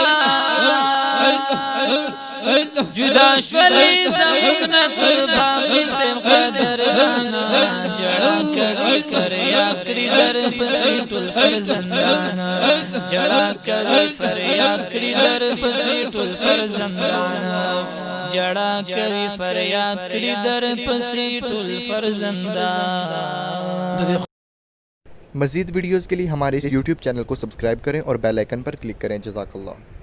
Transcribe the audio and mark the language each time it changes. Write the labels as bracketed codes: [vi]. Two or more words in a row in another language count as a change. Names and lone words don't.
[ps] جدا شولې زمنا تر باغ سے قدردانا جڑا کړي فریاد کړي در پسې ټول سر زندان جڑا کړي فریاد کړي در پسې ټول سر زندان جڑا کړي فریاد کړي در پسې ټول سر زندان [ur] مزید ویڈیوز کے لیے ہمارے YouTube چینل کو سبسکرائب کریں اور [en] bell icon [ur] پر کلک کریں. [ar] जज़ाकल्लाह।